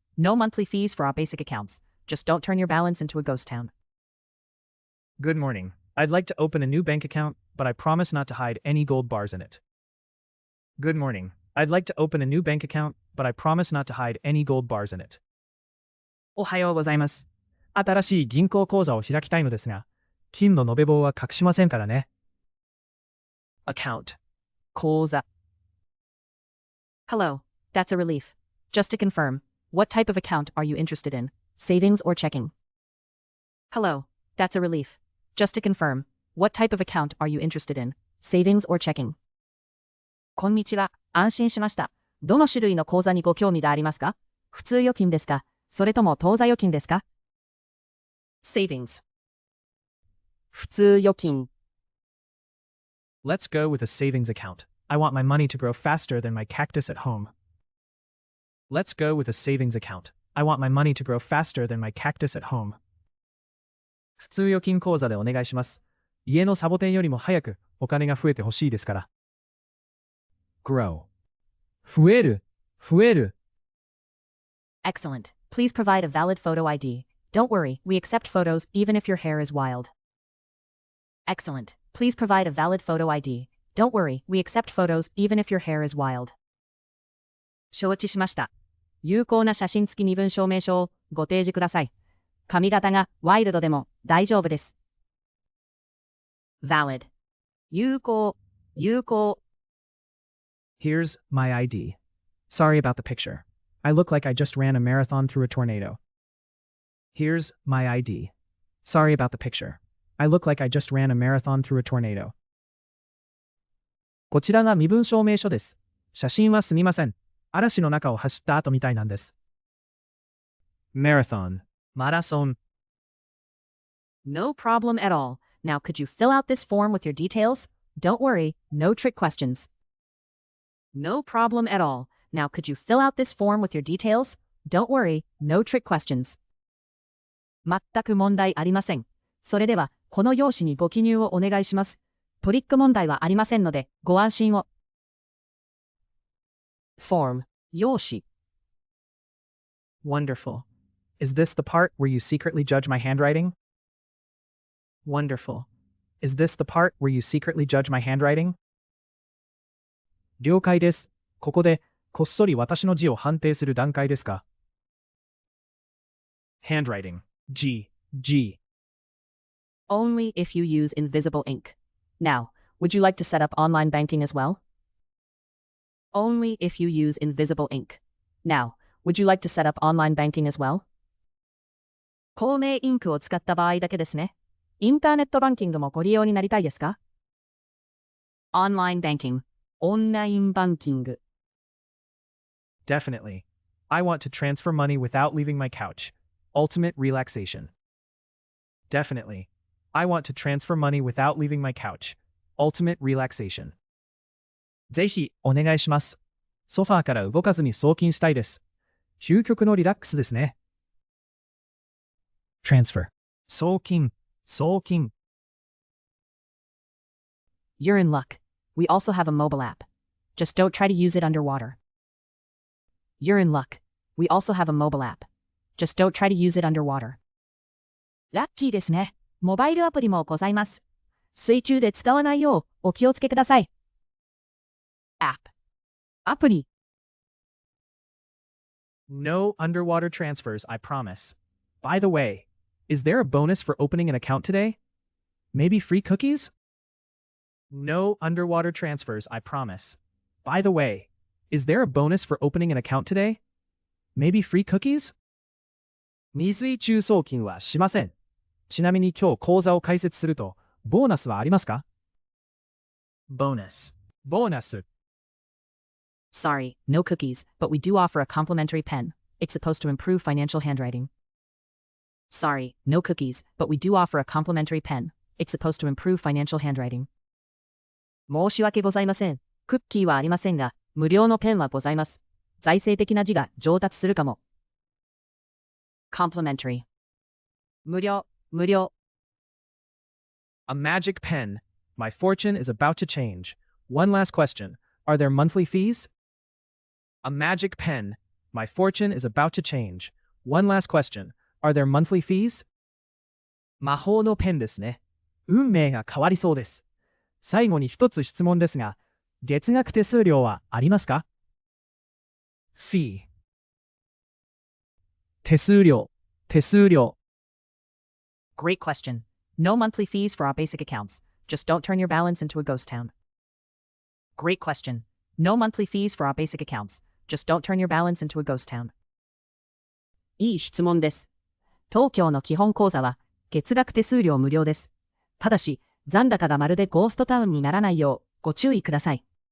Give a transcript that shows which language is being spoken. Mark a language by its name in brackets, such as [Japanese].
[English] No monthly fees for our basic accounts. Just don't turn your balance into a ghost town. Good morning. I'd like to open a new bank account, but I promise not to hide any gold bars in it. Good morning. I'd like to open a new bank account, but I promise not to hide any gold bars in it. [Japanese] おはようございます。新しい銀行口座を開きたいのですが、金の延べ棒は隠しませんからね。 [English] Account. [Japanese] 口座。 [English] Hello. That's a relief. Just to confirm, what type of account are you interested in? Savings or checking? Hello. That's a relief. Just to confirm, what type of account are you interested in? Savings or checking? [Japanese] こんにちは。安心しました。どの種類の口座にご興味がありますか？普通預金ですか？それとも当座預金ですか？ [English] Savings. [Japanese] 普通預金。 [English] Let's go with a savings account. I want my money to grow faster than my cactus at home. Let's go with a savings account. I want my money to grow faster than my cactus at home. [Japanese] 普通預金口座でお願いします。家のサボテンよりも早くお金が増えてほしいですから。 [English] Grow. [Japanese] 増える、増える。 [English] Excellent. Please provide a valid photo ID. Don't worry, we accept photos even if your hair is wild. Excellent. Please provide a valid photo ID. Don't worry, we accept photos even if your hair is wild. [Japanese] 承知しました。有効な写真付き身分証明書をご提示ください。髪型がワイルドでも大丈夫です。 [English] Valid. [Japanese] 有効、有効。 [English] Here's my ID. Sorry about the picture. I look like I just ran a marathon through a tornado. Here's my ID. Sorry about the picture. I look like I just ran a marathon through a tornado. [Japanese] こちらが身分証明書です。写真はすみません。嵐の中を走った後みたいなんです。 [English] Marathon. [Japanese] マラソン。 [English] No problem at all. Now could you fill out this form with your details? Don't worry, no trick questions. No problem at all. Now could you fill out this form with your details? Don't worry, no trick questions. [Japanese] 全く問題ありません。それでは、この用紙にご記入をお願いします。トリック問題はありませんので、ご安心を。 [English] Form. [Japanese] 用紙。 [English] Wonderful. Is this the part where you secretly judge my handwriting? Wonderful. Is this the part where you secretly judge my handwriting? [Japanese] 了解です。ここで、こっそり私の字を判定する段階ですか？ [English] Handwriting. G. Only if you use invisible ink. Now, would you like to set up online banking as well? Only if you use invisible ink. Now, would you like to set up online banking as well? [Japanese] 透明インクを使った場合だけですね。インターネットバンキングもご利用になりたいですか？ Online banking、オンラインバンキング。 [English] Definitely. I want to transfer money without leaving my couch. Ultimate relaxation. Definitely. I want to transfer money without leaving my couch. Ultimate relaxation. [Japanese] ぜひお願いします。ソファーから動かずに送金したいです。究極のリラックスですね。 transfer 送金、送金。 [English] You're in luck. We also have a mobile app. Just don't try to use it underwater. You're in luck. We also have a mobile app. Just don't try to use it underwater. [Japanese] ラッキーですね。モバイルアプリもございます。水中で使わないようお気をつけください。 app アプリ。 [English] No underwater transfers, I promise. By the way, is there a bonus for opening an account today? Maybe free cookies? No underwater transfers, I promise. By the way, is there a bonus for opening an account today? Maybe free cookies? [Japanese] 未水中送金はしません。ちなみに今日口座を開設すると、ボーナスはありますか？ bonus ボーナス。 [English] Sorry, no cookies, but we do offer a complimentary pen. It's supposed to improve financial handwriting. Sorry, no cookies, but we do offer a complimentary pen. It's supposed to improve financial handwriting. [Japanese] 申し訳ございません。クッキーはありませんが、無料のペンはございます。財政的な字が上達するかも。 [English] Complimentary. [Japanese] 無料、無料。 [English] A magic pen. My fortune is about to change. One last question. Are there monthly fees? A magic pen. My fortune is about to change. One last question. Are there monthly fees? [Japanese] 魔法のペンですね。運命が変わりそうです。最後に一つ質問ですが、月額手数料はありますか？ fee 手数料、手数料。 [English] Great question. No monthly fees for our basic accounts. Just don't turn your balance into a ghost town. Great question. No monthly fees for our basic accounts. Just don't turn your balance into a ghost town. [Japanese] いい質問です。東京の基本口座は月額手数料無料です。ただし、残高がまるでゴーストタウンにならないようご注意ください。